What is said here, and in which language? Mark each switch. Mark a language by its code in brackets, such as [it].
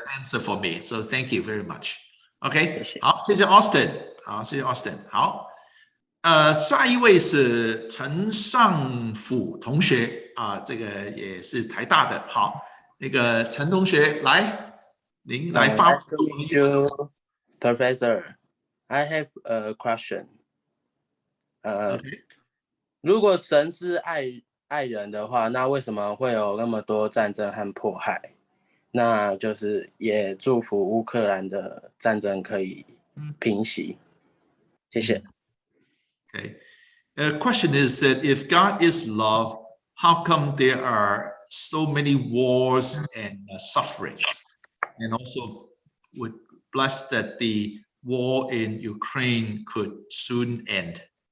[en] answer for me. So thank you very much. OK， [zh] 谢谢。好，谢谢 Austin。好，谢谢 Austin。好，下一位是陈尚甫同学这个也是台大的。好，那个陈同学来，您来发问。 [en] Nice to meet you, Professor. I have a question. Okay. [zh] 如果神是爱人的话，那为什么会有那么多战争和迫害？那就是也祝福乌克兰的战争可以平息。谢谢。 [en] Okay. The question is that if God is love, how come there are so many wars and sufferings? And also would bless that the war in Ukraine could soon end.